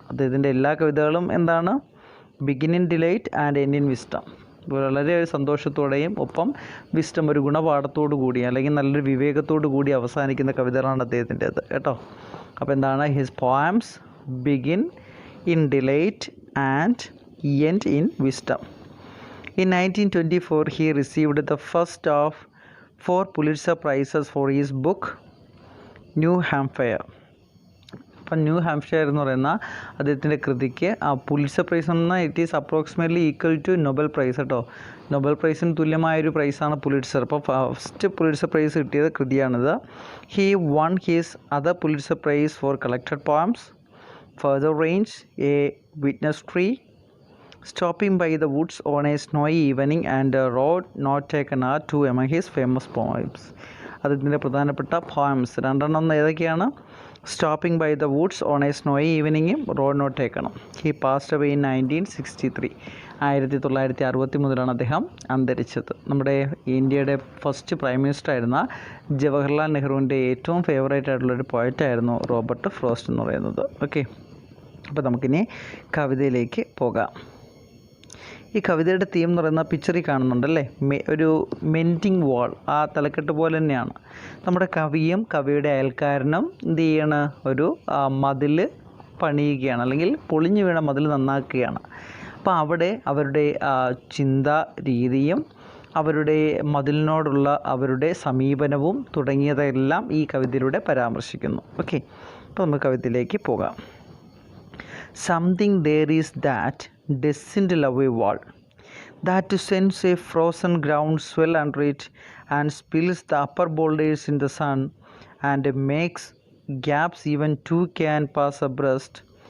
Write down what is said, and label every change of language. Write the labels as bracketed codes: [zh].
[ml] അദ്ദേഹത്തിൻ്റെ എല്ലാ കവിതകളും എന്താണ്, [en] Begin in delight and end in wisdom. [ml] വളരെ സന്തോഷത്തോടെയും ഒപ്പം വിസ്റ്റം ഒരു ഗുണപാഠത്തോടു കൂടി അല്ലെങ്കിൽ നല്ലൊരു വിവേകത്തോടു കൂടി അവസാനിക്കുന്ന കവിതകളാണ് അദ്ദേഹത്തിൻ്റേത് കേട്ടോ. അപ്പോൾ എന്താണ്, [en] His poems begin in delight and end in wisdom. In 1924 he received the first of 4 Pulitzer Prizes for his book New Hampshire. [ml] അപ്പം ന്യൂ ഹാംപ്ഷയർ എന്ന് പറയുന്ന അദ്ദേഹത്തിൻ്റെ കൃതിക്ക് പുലിറ്റ്സർ പ്രൈസ് എന്ന [en] it is approximately equal to Nobel prize [ml] കേട്ടോ. Nobel പ്രൈസിന് തുല്യമായൊരു പ്രൈസാണ് Pulitzer. അപ്പോൾ first Pulitzer prize കിട്ടിയത് കൃതിയാണിത്. [en] He won his other Pulitzer prize for collected poems, further range, a witness tree, stopping by the woods on a snowy evening, and a road not taken are two among his famous poems. [ml] അതിൻ്റെ പ്രധാനപ്പെട്ട poems രണ്ടെണ്ണം ഏതൊക്കെയാണ്? Stopping by the Woods on A snowy ഈവനിങ്ങും road not ടേക്കണം. [en] He passed away in 1963. [ml] 1963 അദ്ദേഹം അന്തരിച്ചത്. നമ്മുടെ ഇന്ത്യയുടെ first prime minister ആയിരുന്ന ജവഹർലാൽ നെഹ്റുവിൻ്റെ ഏറ്റവും ഫേവറേറ്റ് ആയിട്ടുള്ളൊരു പോയറ്റായിരുന്നു റോബർട്ട് ഫ്രോസ്റ്റ് എന്ന് പറയുന്നത്. ഓക്കെ, അപ്പോൾ നമുക്കിനി കവിതയിലേക്ക് പോകാം. ഈ കവിതയുടെ തീം എന്ന് പറയുന്ന പിക്ചറിൽ കാണുന്നുണ്ടല്ലേ, ഒരു മെൻഡിങ് വാൾ, ആ തലക്കെട്ട് പോലെ തന്നെയാണ്. നമ്മുടെ കവിയും കവിയുടെ അയൽക്കാരനും എന്ത് ചെയ്യണം, ഒരു മതിൽ പണിയുകയാണ് അല്ലെങ്കിൽ പൊളിഞ്ഞു വീണ മതിൽ നന്നാക്കുകയാണ്. അപ്പോൾ അവിടെ അവരുടെ ചിന്താ രീതിയും അവരുടെ മതിലിനോടുള്ള അവരുടെ സമീപനവും തുടങ്ങിയതെല്ലാം ഈ കവിതയിലൂടെ പരാമർശിക്കുന്നു. ഓക്കെ, അപ്പോൾ നമുക്ക് കവിതയിലേക്ക് പോകാം. [en] Something there is that doesn't love a wall, that sends a frozen ground swell under it and spills the upper boulders in the sun and makes gaps even two can pass abreast.